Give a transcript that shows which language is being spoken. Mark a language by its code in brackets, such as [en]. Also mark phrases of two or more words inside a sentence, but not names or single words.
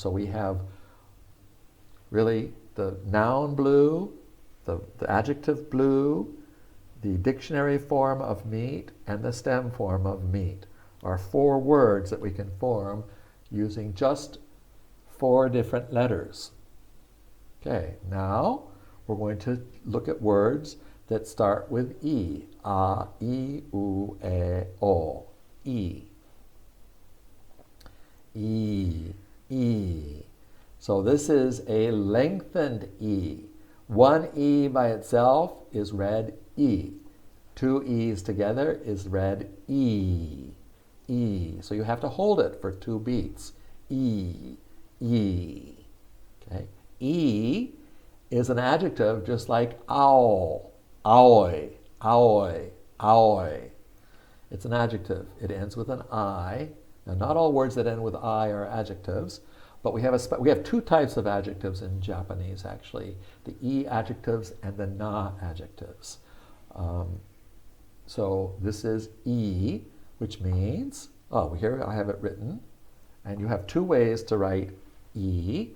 [en] So we have really the noun blue, the adjective blue, the dictionary form of meet, and the stem form of meet are 4 words that we can form using just 4 different letters. Okay, now we're going to look at words that start with E. [ja] A, E, U, E, O. E. E. E. [en] So this is a lengthened E. One E by itself is read E. 2 E's together is read E. [ja] E. [en] So you have to hold it for 2 beats. [ja] E. E. Okay. [en] E is an adjective just like owl, [ja] aoi, aoi, aoi. [en] It's an adjective. It ends with an I. Now, not all words that end with I are adjectives, but we have 2 types of adjectives in Japanese, actually, the e-adjectives and the na-adjectives. So this is E, which means, here I have it written, and you have 2 ways to write E.